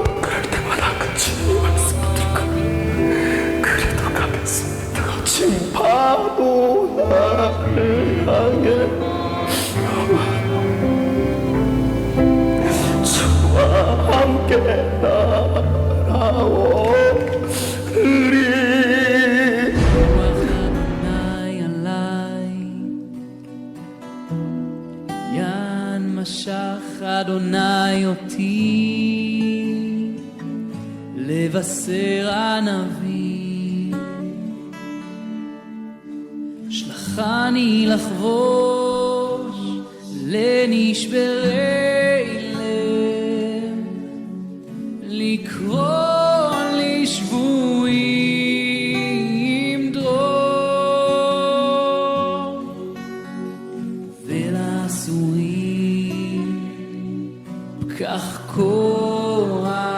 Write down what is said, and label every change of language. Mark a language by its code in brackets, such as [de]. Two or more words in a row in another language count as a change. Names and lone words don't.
[ko] 그럴 때마다 그 주님의 말씀을 듣고 그래도 가겠습니다. 거친 파도 나를 향해 주와 함께 날아오리. [he] משך אדוני אותי לבשר ענבים שלחני לחבוש לנשברי לב לקרוא לשבויים דרור ולאסורים כך כוח